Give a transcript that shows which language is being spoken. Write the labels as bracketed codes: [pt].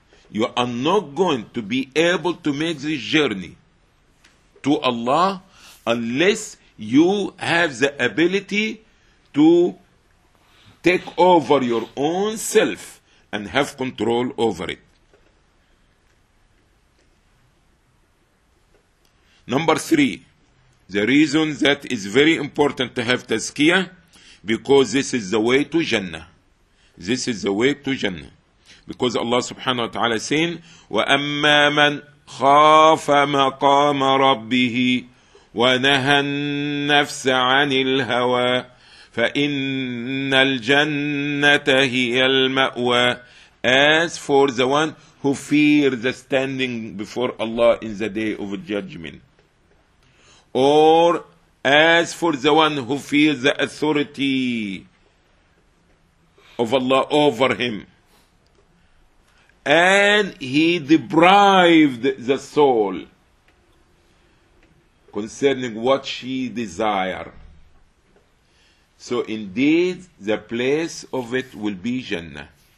[en] You are not going to be able to make this journey to Allah unless you have the ability to take over your own self and have control over it. Number three, the reason that is very important to have tazkiyah, because this is the way to Jannah. This is the way to Jannah. Because Allah subhanahu wa ta'ala saying, [ar] وَأَمَّا مَنْ خَافَ مَقَامَ رَبِّهِ وَنَهَى النَّفْسَ عَنِ الْهَوَى فَإِنَّ الْجَنَّةَ هِيَ الْمَأْوَى. [en] As for the one who fears the standing before Allah in the day of judgment. Or as for the one who feels the authority of Allah over him, and he deprived the soul concerning what she desire, so indeed the place of it will be Jannah.